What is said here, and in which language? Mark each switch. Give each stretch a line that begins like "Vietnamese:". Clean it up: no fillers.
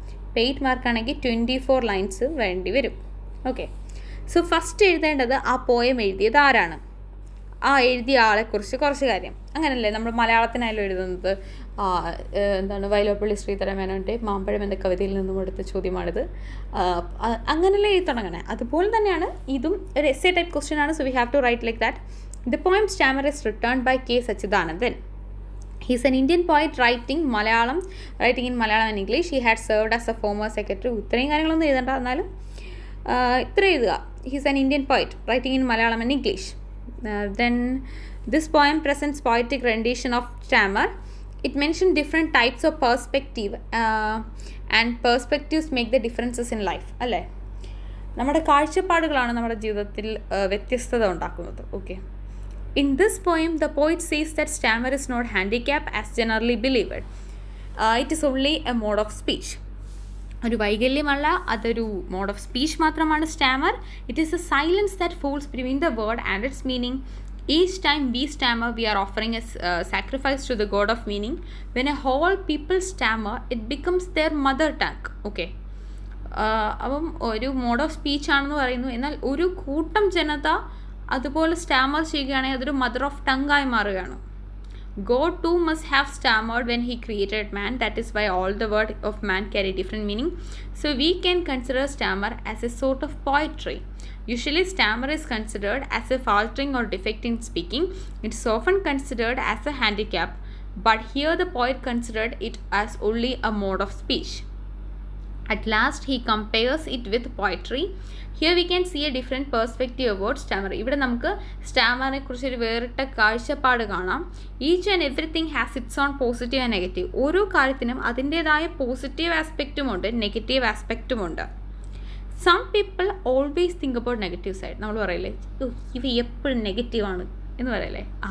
Malayalam: ഇപ്പോൾ 8 മാർക്ക് ആണെങ്കിൽ 24 ലൈൻസ് വേണ്ടി വരും. ഓക്കെ, സോ ഫസ്റ്റ് എഴുതേണ്ടത് ആ പോയം എഴുതിയത് ആരാണ്, ആ എഴുതിയ ആളെക്കുറിച്ച് കുറച്ച് കാര്യം. അങ്ങനല്ലേ നമ്മൾ മലയാളത്തിനായാലും എഴുതുന്നത്. എന്താണ് വൈലോപ്പള്ളി ശ്രീധരമേനോൻ്റെ മാമ്പഴം എന്ന കവിതയിൽ നിന്നും എടുത്ത ചോദ്യമാണിത്. അങ്ങനെയല്ലേ എഴുതി തുടങ്ങണേ. അതുപോലെ തന്നെയാണ് ഇതും ഒരു എസ്സേ ടൈപ്പ് ക്വസ്റ്റ്യൻ ആണ്.
English: So we have to write like that. The poem Stammer is written by K. Sachidanandan. He is an Indian poet writing in Malayalam and English. He had served as a former secretary.
Malayalam: ഇത്രയും കാര്യങ്ങളൊന്നും എഴുതണ്ട, എന്നാലും ഇത്ര എഴുതുക.
English: He is an Indian poet writing in Malayalam and English. Then this poem presents poetic rendition of Stammer. It mentions different types of perspective and perspectives make the differences in life.
Malayalam: അല്ലേ, നമ്മുടെ കാഴ്ചപ്പാടുകളാണ് നമ്മുടെ ജീവിതത്തിൽ വ്യത്യസ്തത ഉണ്ടാക്കുന്നത്.
English: Okay, in this poem the poet says that stammer is not handicap as generally believed. It is only a mode of speech.
Malayalam: ഒരു വൈകല്യമല്ല, അതൊരു mode of speech മാത്രമാണ് Starmer.
English: It is a silence that falls between the word and its meaning. Each time we stammer we are offering a sacrifice to the god of meaning. When a whole people stammer it becomes their mother tongue.
Malayalam: Okay, അപ്പം ഒരു mode of speech ആണെന്ന് പറയുന്നു. എന്നാൽ ഒരു കൂട്ടം ജനത അതുപോലെ Starmer ചെയ്യുകയാണെങ്കിൽ അതൊരു മദർ ഓഫ് ടങ് ആയി മാറുകയാണ്.
English: God too must have stammered when he created man. That is why all the word of man carry different meaning. So we can consider stammer as a sort of poetry. Usually stammer is considered as a faltering or defect in speaking. It is often considered as a handicap, but here the poet considered it as only a mode of speech. At last he compares it with poetry. Here we can see a different perspective about stammer.
Malayalam: ഇവിടെ നമുക്ക് സ്റ്റാമറിനെ കുറിച്ച് ഒരു വേറിട്ട കാഴ്ചപ്പാട് കാണാം.
English: Each and everything has its own positive and negative.
Malayalam: ഓരോ കാര്യത്തിനും അതിൻ്റേതായ positive ആസ്പെക്റ്റുമുണ്ട്, negative ആസ്പെക്റ്റുമുണ്ട്.
English: Some people always think about negative side.
Malayalam: നമ്മൾ പറയില്ലേ, ഇവ എപ്പോഴും നെഗറ്റീവാണ് എന്ന് പറയല്ലേ.